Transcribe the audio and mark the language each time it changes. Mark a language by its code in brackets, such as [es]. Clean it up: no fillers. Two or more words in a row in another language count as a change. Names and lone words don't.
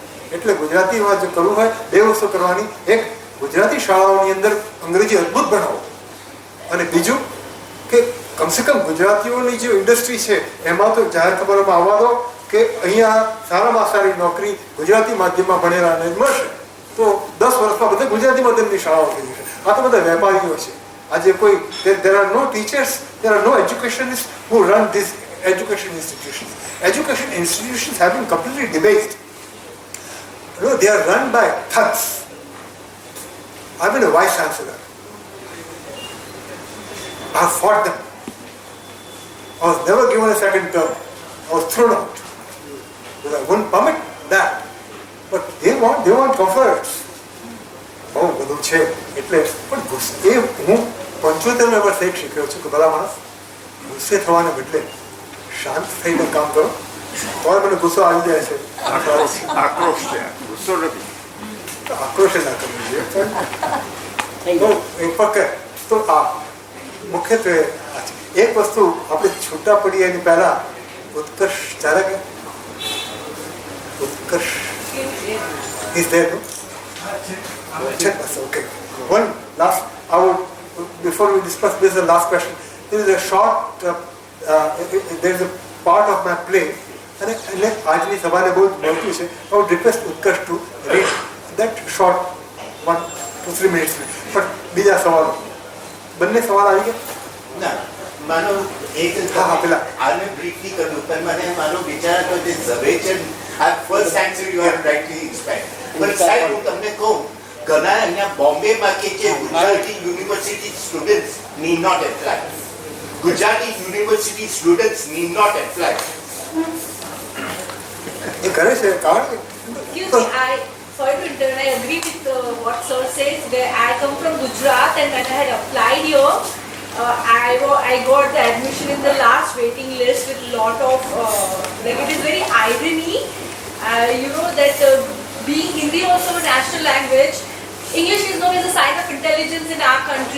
[gu] એટલે ગુજરાતીમાં જો કરવું હોય 2 વસ્તુ કરવાની. એક, ગુજરાતી શાળાઓની અંદર અંગ્રેજી અદ્ભુત ભણાવો, અને બીજું કે કમસે કમ ગુજરાતીઓની જે ઇન્ડસ્ટ્રી છે એમાં તો જાહેર ખબરોમાં આવવા દો કે અહીંયા સારામાં સારી નોકરી ગુજરાતી માધ્યમમાં ભણેલાને મળશે. તો 10 વર્ષમાં બધે ગુજરાતી માધ્યમની શાળાઓ થઈ જશે. આ તો બધા વેપારીઓ છે. આજે કોઈ [en] there are no teachers, there are no educationists who run these education institutions. Education institutions have been completely debased. No, they are run by thugs. I've been a vice chancellor. I've fought them. I was never given a second term. I was thrown out. Because I wouldn't permit that. But they want comforts. [gu] બહુ બધું છે એટલે પણ એ હું 75 વર્ષે એક શીખ્યો છું કે ભલા માણસ ગુસ્સે થવાને બદલે શાંત થઈને કામ કરો તો મને ગુસ્સો આવી જાય છે. આક્રોશ છે, ગુસ્સો નથી. આક્રોશ ના કરવો જોઈએ. તો એક વખત તો આ મુખ્યત્વે એક વસ્તુ આપણે છૂટા પડીએ એની પહેલા ઉત્કર્ષ ચાલે કે ઉત્કર્ષ [en] is there, no? Check us, okay. One last, before we discuss this, the last question. There is a short, there is a part of my play, and [gu] આજની સવારે બહુ મળતું છે. [en] I would request Utkarsh to read that short 1 to 3 minutes. [gu] પણ બીજા સવાલો બંને સવાલ આવી ગયા? ના, માનો એક હા પેલા આને બ્રીફલી કર્યું પણ મને માનો વિચાર હતો જે ઝવેચન આ [en] first answer you are rightly inspired. [gu] પણ સાહેબ હું તમને કહું ઘણા અહીંયા બોમ્બેમાં કે જે ગુજરાતી [en] university students need not apply. Gujarati university students need not apply. [gu] એ કરે છે કારણ કે [en] Excuse me, sorry to interrupt. I agree with what sir says. Where I come from Gujarat, and when I had applied here, I got the admission in the last waiting list with a lot of like it is very irony. You know that being Hindi also a national language, English is known as a sign of intelligence in our country.